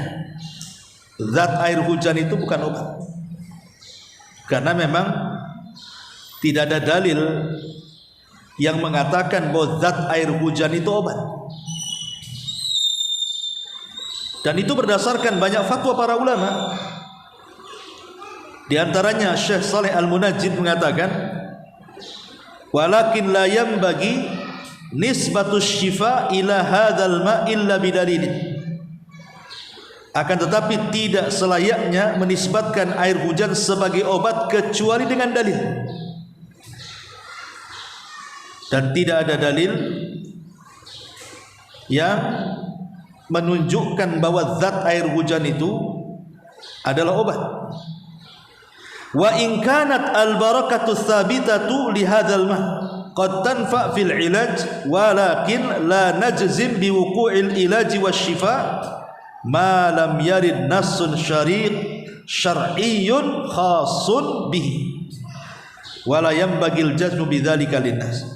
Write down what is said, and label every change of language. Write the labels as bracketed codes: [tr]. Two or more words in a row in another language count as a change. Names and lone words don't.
[id] Zat air hujan itu bukan obat, karena memang tidak ada dalil yang mengatakan bahwa zat air hujan itu obat. Dan itu berdasarkan banyak fatwa para ulama. Di antaranya Syekh Saleh Al-Munajjid mengatakan, [ar] ولكن لا ينبغي نسبة الشفاء إلى هذا الماء إلا بدليل. [id] Akan tetapi tidak selayaknya menisbatkan air hujan sebagai obat kecuali dengan dalil. Dan tidak ada dalil yang menunjukkan bahwa zat air hujan itu adalah obat. [ar] وإن كانت البركة ثابتة لهذا الماء قد تنفع في العلاج ولكن لا نجزم بوقوع العلاج والشفاء ما لم يرد نص شرعي خاص به ولا ينبغي الجزم بذلك للناس.